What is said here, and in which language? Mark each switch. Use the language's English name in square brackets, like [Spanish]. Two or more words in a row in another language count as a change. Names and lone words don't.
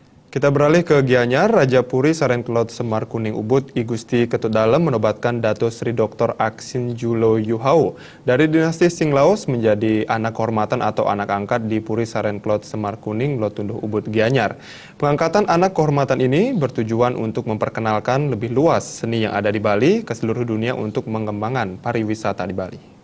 [Indonesian] Kita beralih ke Gianyar. Raja Puri Sarenkelot Semar Kuning Ubud I Gusti Ketut Dalem menobatkan Dato Sri Dr. Aksin Julo Yuhau dari dinasti Singlaos menjadi anak kehormatan atau anak angkat di Puri Sarenkelot Semar Kuning Lotunduh Ubud Gianyar. Pengangkatan anak kehormatan ini bertujuan untuk memperkenalkan lebih luas seni yang ada di Bali ke seluruh dunia untuk mengembangkan pariwisata di Bali.